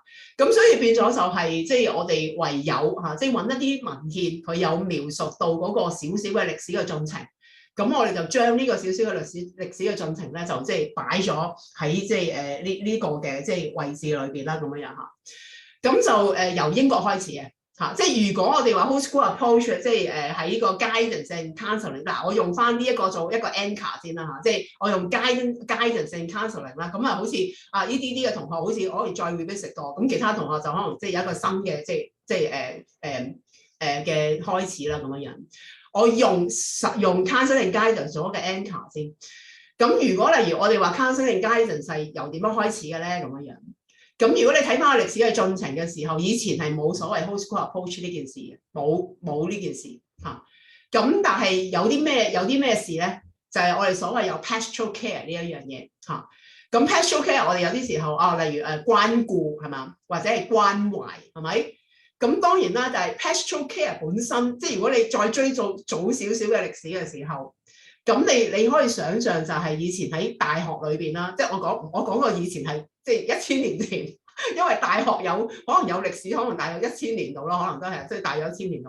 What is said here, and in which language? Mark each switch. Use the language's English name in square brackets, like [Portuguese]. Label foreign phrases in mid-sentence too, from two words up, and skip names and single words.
[Cantonese] 咁所以變咗就係即係我哋唯有嚇，即係揾一啲文獻，佢有描述到嗰個少少嘅歷史嘅進程。咁我哋就將呢個少少嘅歷史嘅進程咧，就即係擺咗喺即係呢個嘅即係位置裏邊啦，咁樣樣嚇。咁就由英國開始嘅嚇，即係如果我哋話 [English] whole school approach， [Cantonese] 即係喺個 [English] guidance and counselling， [Cantonese] 嗱我用翻呢一個做一個 anchor 先啦嚇，即係我用 [English] guidance and counselling [Cantonese] 啦，咁啊好似啊呢啲嘅同學好似我可以再 revisit 過，咁其他同學就可能即係有一個新嘅即係嘅開始啦咁樣樣。我用 [English] counselling guidance [Cantonese] 做一個 anchor 先。咁如果例如我哋話 [English] counselling guidance [Cantonese] 係由點樣開始嘅咧咁樣樣？咁如果你睇翻個歷史嘅進程嘅時候，以前係冇所謂 [English] whole school approach [Cantonese] 呢件事嘅，冇呢件事嚇。咁但係有啲咩事咧？就係我哋所謂有 [English] pastoral care [Cantonese] 呢一樣嘢嚇。咁 [English] pastoral care [Cantonese] 我哋有啲時候例如關顧係嘛，或者係關懷係咪？咁當然啦，就係 [English] pastoral care [Cantonese] 本身，即係如果你再追溯早少少嘅歷史嘅時候，咁你可以想像就係以前喺大學裏邊啦，即係我講過以前係即係1000年前，因為大學可能有歷史，可能大約1000年度咯，可能都係即係大約1000年度。